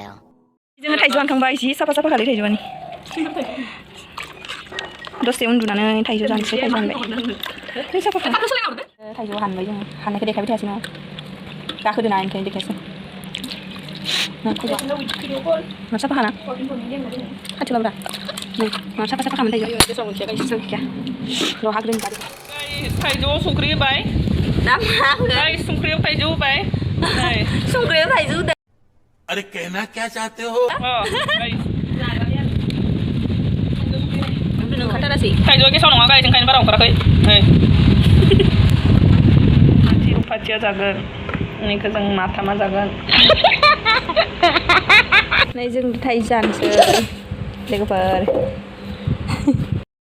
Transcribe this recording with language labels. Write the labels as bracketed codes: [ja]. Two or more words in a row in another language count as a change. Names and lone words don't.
[brx] जोङो थाइजौ हानखांबाय जि साफा खालै थाइजौआनि दसे उन्दुनानै थाइजौ जानोसै थाइजौ हानबाय थाइजौ हानबाय जोङो हाननायखौ देखायबाय थायासै नङा गाखोदोना ओंखायनो देखायसै मा साफा खाना खाथियाव लाब्रा मा साफा खालामनो थाइजौ र' हाग्रोनि बारि थाइजौआव संख्रि होबाय दा मा संख्रियाव थाइजौ होबाय संख्रियाव थाइजौ [hi] अरे कहना क्या चाहते हो [brx] रोङासै थाइजौआ गेसाव नङा गाइस ओंखायनो बारा ओंखाराखै नै रुफाथिया जागोन बेनिखौ जों माथामा जागोन नै जों थाइजौ जानोसै लोगोफोर